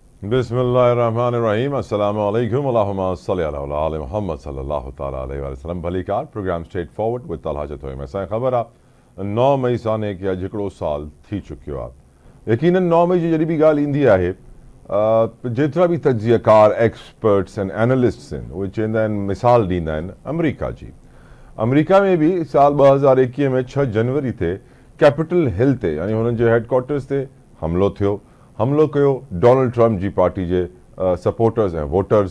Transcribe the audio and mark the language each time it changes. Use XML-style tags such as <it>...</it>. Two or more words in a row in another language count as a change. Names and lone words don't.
<ar>بسم الله الرحمن الرحيم السلام عليكم اللهم صل على آل محمد صلى الله تعالى عليه وسلم.</ar> <sd>भलीकार प्रोग्राम स्ट्रेट फॉरवर्ड विद तलहा चतोइम। असांखे ख़बर आहे 9 मई साने कि अॼु हिकिड़ो साल थी चुकियो आहे। यकीनन 9 मई जी जॾहिं बि ॻाल्हि ईंदी आहे जेतिरा बि तज्ज़ियाकार</sd> <en>experts and analysts</en> <sd>आहिनि उहे चवंदा आहिनि, मिसाल ॾींदा आहिनि अमरीका जी। अमरीका में बि साल 2021 में 6 जनवरी ते कैपिटल हिल ते यानी हुननि जे हेडक्वार्टर्स ते हमलो कयो डोनाल्ड ट्रम्प जी पार्टी जे सपोर्टर्स ऐं वोटर्स।</sd>